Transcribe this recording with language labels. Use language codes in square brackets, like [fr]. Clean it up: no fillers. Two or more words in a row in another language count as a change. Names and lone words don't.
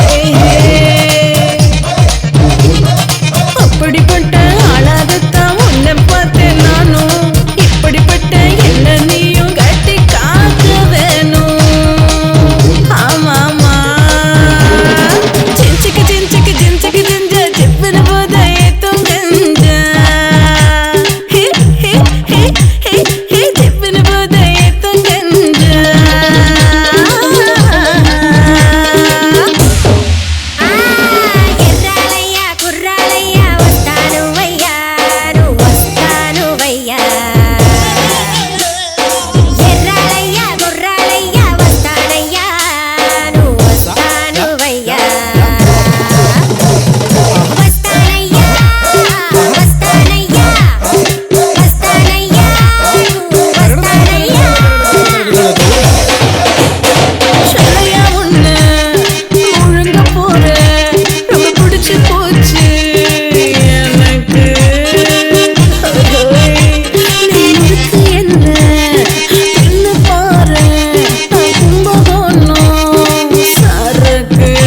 [ta] அப்படிப்பட்ட ஆளாகத்தான் உன்னை பார்த்தேன் நானும், இப்படிப்பட்ட என்ன நீயும் கட்டி காக்க வேணும். ஆமாமா, ஜிஞ்சுக்கு ஜிஞ்சுக்கு ஜிஞ்சுக்கு ஜிஞ்சா ஜிவ்வுன போதா ஏத்தும் கஞ்சா. ஜிவ்வுன போதா ஏத்தும் கஞ்சா. [te] ఎర్రాలయ్యా కుర్రాలయ్యా వస్తాను వయ్యా, నువ్వు వస్తాను వయ్యా. ఎర్రాలయ్యా కుర్రాలయ్యా వస్తానయ్యా, నువ్వు వస్తాను వయ్యా. వస్తానయ్యా వస్తానయ్యా వస్తానయ్యా, నువ్వు వస్తానయ్యా. [ta] சொல்லையா உன்னை ஒழுங்க போற, ரொம்ப பிடிச்சு போச்சு எனக்கு. நீ முறுக்கு என்ன தின்னு பாரு, நான் கும்பகோணம் சரக்கு.